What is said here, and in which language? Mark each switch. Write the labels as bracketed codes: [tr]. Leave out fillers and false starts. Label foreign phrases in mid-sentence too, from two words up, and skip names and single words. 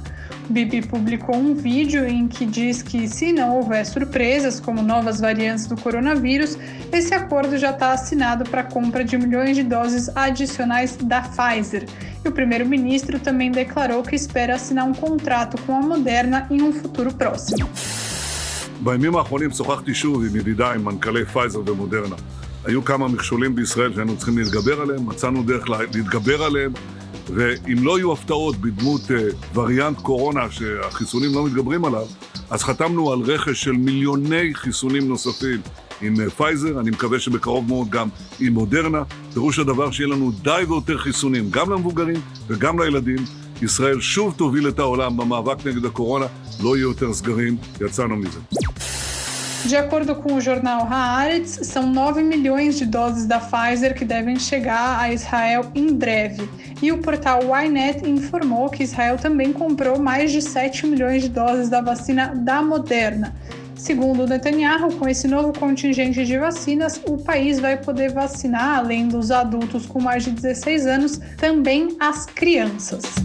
[pt] O Bibi publicou um vídeo em que diz que, se não houver surpresas, como novas variantes do coronavírus, esse acordo já está assinado para a compra de milhões de doses adicionais da Pfizer. E o primeiro-ministro também declarou que espera assinar um contrato com a Moderna em um futuro próximo. [he] בימים האחרונים שוחחתי שוב עם ידידיי, מנכ"לי פייזר ומודרנה. היו כמה מכשולים בישראל שהיינו צריכים להתגבר עליהם, מצאנו דרך להתגבר עליהם, ואם לא יהיו הפתעות בדמות וריאנט קורונה שהחיסונים לא מתגברים עליו, אז חתמנו על רכש של מיליוני חיסונים נוספים עם פייזר, אני מקווה שבקרוב מאוד גם עם מודרנה. פירוש הדבר שיהיה לנו די ויותר חיסונים, גם למבוגרים וגם לילדים. ישראל שוב תוביל את העולם במאבק נגד הקורונה, לא יהיו יותר סגרים, יצאנו מזה. [pt] De acordo com o jornal Haaretz, são 9 milhões de doses da Pfizer que devem chegar a Israel em breve. E o portal Ynet informou que Israel também comprou mais de 7 milhões de doses da vacina da Moderna. Segundo Netanyahu, com esse novo contingente de vacinas, o país vai poder vacinar, além dos adultos com mais de 16 anos, também as crianças.